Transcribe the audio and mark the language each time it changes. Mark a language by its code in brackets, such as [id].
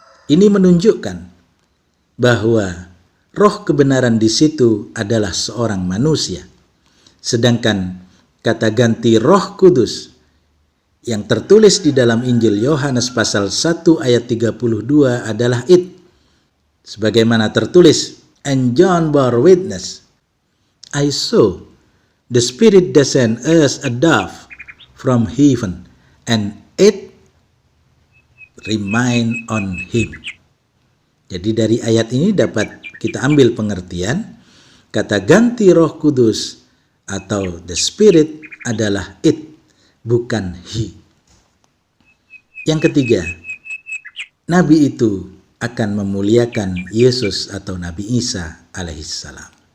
[id] Ini menunjukkan bahwa roh kebenaran di situ adalah seorang manusia. Sedangkan kata ganti Roh Kudus yang tertulis di dalam Injil Yohanes pasal 1 ayat 32 adalah it. Sebagaimana tertulis, [en] and John bore witness, I saw the Spirit descend as a dove from heaven, and it remain on him. [id] Jadi dari ayat ini dapat kita ambil pengertian kata ganti Roh Kudus atau the Spirit adalah it, bukan he. Yang ketiga, Nabi itu akan memuliakan Yesus atau Nabi Isa alaihissalam.